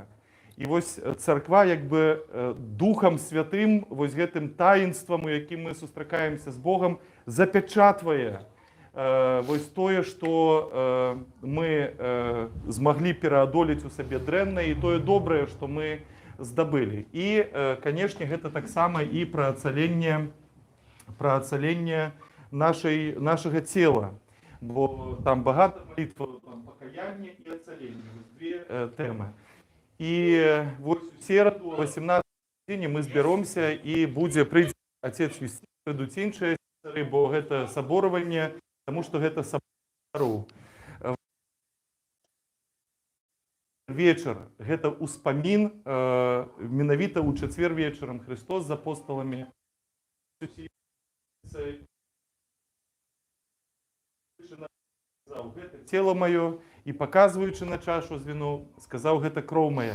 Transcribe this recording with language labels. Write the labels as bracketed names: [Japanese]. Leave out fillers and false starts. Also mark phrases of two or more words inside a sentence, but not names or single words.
[Belarusian] І вось царква як бы Духам Святым, вось гэтым таінствам, у якім мы сустракаемся з Богам, запячатвае вось тое, што мы змаглі пераадолець у сабе дрэннае, і тое добрае, што мы здабылі. І, канешне, гэта таксама і пра ацаленне нашага цела. [Ukrainian] бо там багато молитв, там покаяння і оцелення. Дві теми. І ось у середу, о 18 годині ми зберемося і прийде отець Юстин, прийдуть інші сестри, бо це соборування, тому що це собору. [Belarusian] Вечер – гэта ўспамін, менавіта ў чацвер вечарам Христос з апосталамі сказаў, гэта цела маё, і паказваючы на чашу з віну, сказаў, гэта кроў мая.